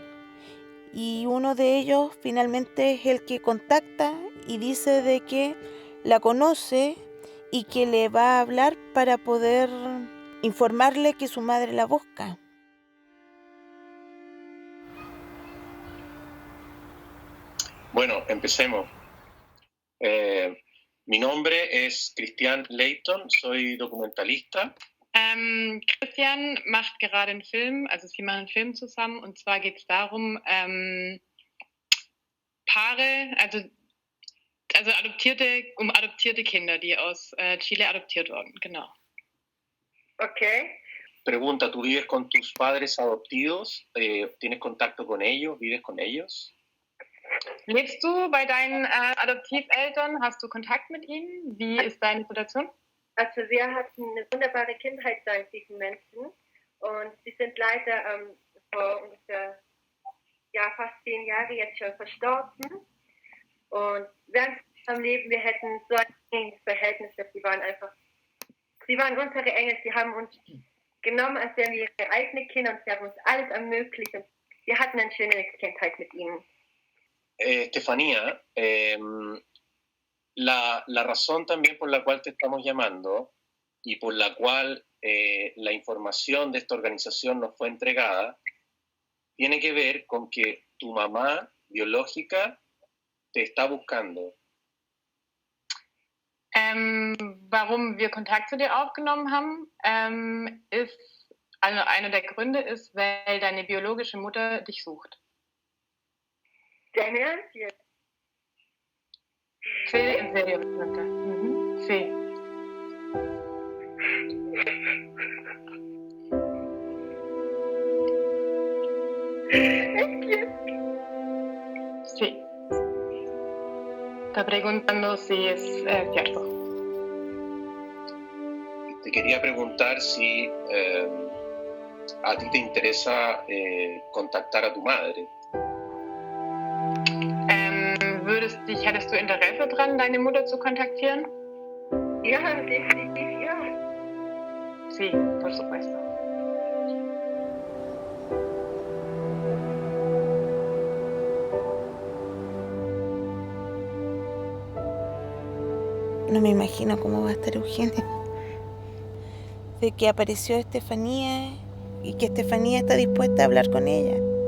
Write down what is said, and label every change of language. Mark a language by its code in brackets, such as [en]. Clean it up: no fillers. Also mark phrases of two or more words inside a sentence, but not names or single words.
[es] Y uno de ellos finalmente es el que contacta y dice de que la conoce y que le va a hablar para poder informarle que su madre la busca. Bueno, empecemos. Mi nombre es Christian Leighton, soy documentalista. [de] Christian macht gerade einen Film, also sie machen einen Film zusammen und zwar geht es darum, Paare, also adoptierte Kinder, die aus Chile adoptiert wurden, genau. Okay. [es] Pregunta, ¿tú vives con tus padres adoptivos? ¿Tienes contacto con ellos? ¿Vives con ellos? [de] Lebst du bei deinen Adoptiveltern? Hast du Kontakt mit ihnen? Wie ist deine Situation? Also wir hatten eine wunderbare Kindheit mit diesen Menschen und sie sind leider vor ungefähr fast 10 Jahre jetzt schon verstorben. Und während unserem Leben, wir hätten so ein enges Verhältnis, sie waren unsere Engel, sie haben uns genommen, als wären wir ihre eigenen Kinder und sie haben uns alles ermöglicht und wir hatten eine schöne Kindheit mit ihnen. [es] Estefanía, la razón también por la cual te estamos llamando y por la cual la información de esta organización nos fue entregada tiene que ver con que tu mamá biológica te está buscando. [de] Warum wir Kontakt zu dir aufgenommen haben, einer der Gründe ist, weil deine biologische Mutter dich sucht. ¿Dein Ernst jetzt? [es] Sí, en serio, Samantha. Sí. [de] Es gibt [es] está preguntando si es cierto. Te quería preguntar si a ti te interesa contactar a tu madre. [de] Hättest du Interesse daran, deine Mutter zu kontaktieren? Ja, definitiv, ja. [es] Sí, por supuesto. No me imagino cómo va a estar Eugenia. De que apareció Estefanía y que Estefanía está dispuesta a hablar con ella.